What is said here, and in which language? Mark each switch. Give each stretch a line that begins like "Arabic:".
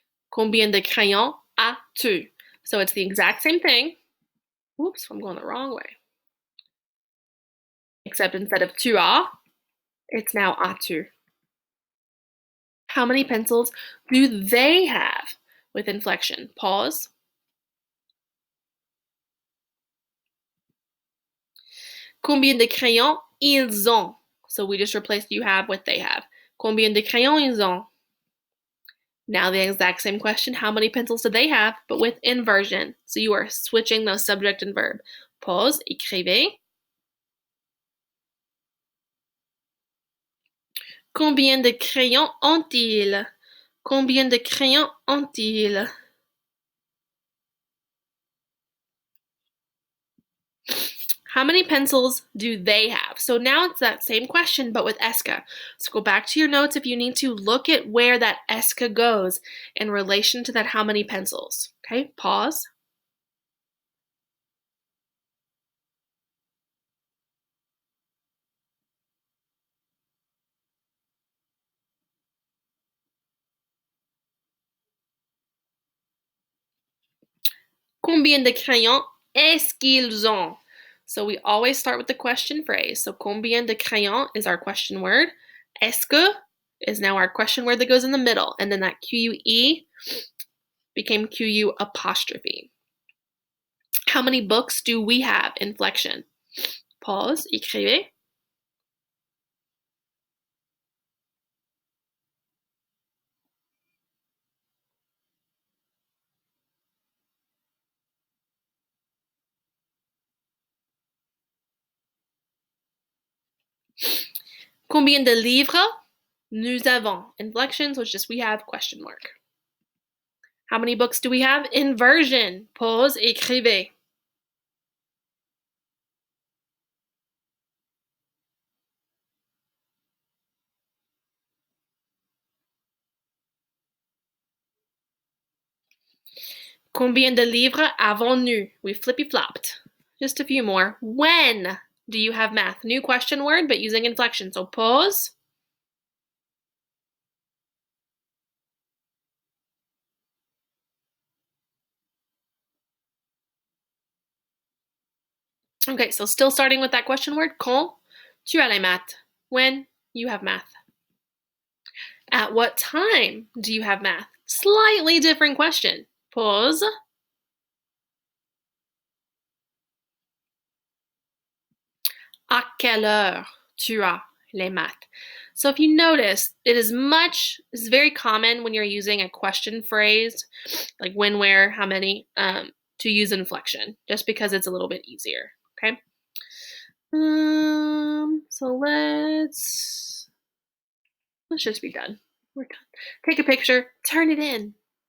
French: Combien de crayons as-tu?
English: So it's the exact same thing. Oops, I'm going the wrong way. Except instead of
French: tu as,
English: it's now
French: as-tu.
English: How many pencils do they have? With inflection. Pause.
French: Combien de crayons ils ont?
English: So we just replaced you have with they have.
French: Combien de crayons ils ont?
English: Now the exact same question, how many pencils do they have, but with inversion. So you are switching the subject and verb.
French: Pause, écrivez. Combien de crayons ont-ils? Combien de crayons ont-ils?
English: How many pencils do they have? So now it's that same question, but with esca. So go back to your notes if you need to. Look at where that esca goes in relation to that how many pencils. Okay, pause.
French: Combien de crayons est-ce qu'ils ont?
English: So we always start with the question phrase. So
French: combien de crayons
English: is our question word. Est-ce que is now our question word that goes in the middle. And then that QUE became QU apostrophe. How many books do we have? Inflection. Pause,
French: écrivez. Combien de livres nous avons?
English: Inflection, so it's just we have question mark. How many books do we have? Inversion. Pause,
French: écrivez. Combien de livres avons-nous?
English: We flippy-flopped. Just a few more. When do you have math? New question word, but using inflection. So pause. Okay, so still starting with that question word,
French: quand tu as les maths?
English: When you have math. At what time do you have math? Slightly different question. Pause.
French: À quelle heure tu as les maths?
English: So if you notice, it's very common when you're using a question phrase, like when, where, how many, to use inflection, just because it's a little bit easier, okay? So let's just be done. We're done. Take a picture, turn it in.